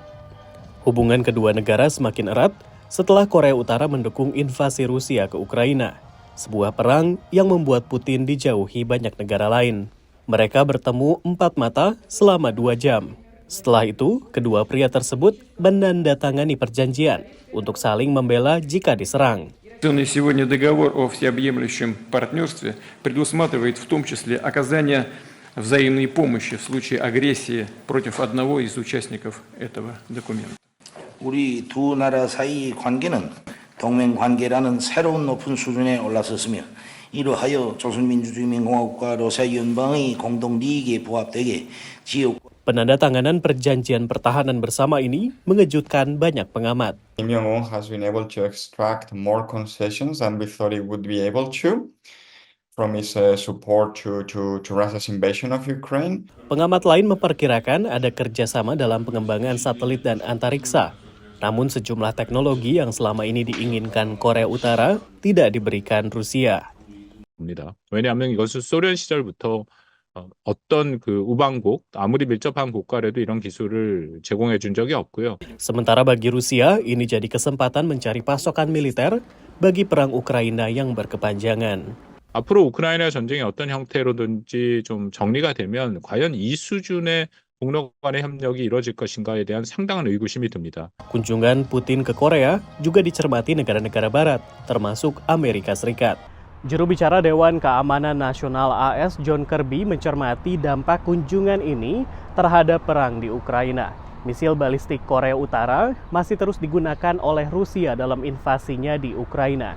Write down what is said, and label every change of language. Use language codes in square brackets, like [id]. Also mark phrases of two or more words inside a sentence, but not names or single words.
[id] Hubungan kedua negara semakin erat setelah Korea Utara mendukung invasi Rusia ke Ukraina, sebuah perang yang membuat Putin dijauhi banyak negara lain. Mereka bertemu 4 mata selama 2 jam. Setelah itu, kedua pria tersebut menandatangani perjanjian untuk saling membela jika diserang. [ru] Сегодня договор о всеобъемлющем партнерстве предусматривает в том числе оказание взаимной помощи в случае агрессии против одного из участников этого документа. [ko] 우리 두 나라 사이의 관계는 동맹 관계라는 새로운 높은 수준에 올라섰으며 이러하여 조선민주주의민공화국과 러시아 연방의 공동 利益에 부합되게 지역 [id] Penandatanganan perjanjian pertahanan bersama ini mengejutkan banyak pengamat. [en] Kim Jong-un has been able to extract more concessions than we thought he would be able to from his support to Russia's invasion of Ukraine. [id] Pengamat lain memperkirakan ada kerjasama dalam pengembangan satelit dan antariksa. Namun sejumlah teknologi yang selama ini diinginkan Korea Utara tidak diberikan Rusia. [ko] 왜냐하면 이것은 소련 시절부터 어떤 그 우방국, 아무리 밀접한 국가라도 이런 기술을 제공해 준 적이 없고요. [id] Sementara bagi Rusia, ini jadi kesempatan mencari pasokan militer bagi perang Ukraina yang berkepanjangan. [ko] 앞으로 우크라이나 전쟁이 어떤 형태로든지 좀 정리가 되면 과연 이 수준의 북러 간의 협력이 이루어질 것인가에 대한 상당한 의구심이 듭니다. [id] Kunjungan Putin ke Korea juga dicermati negara-negara barat, termasuk Amerika Serikat. Juru bicara Dewan Keamanan Nasional AS John Kirby mencermati dampak kunjungan ini terhadap perang di Ukraina. Misil balistik Korea Utara masih terus digunakan oleh Rusia dalam invasinya di Ukraina.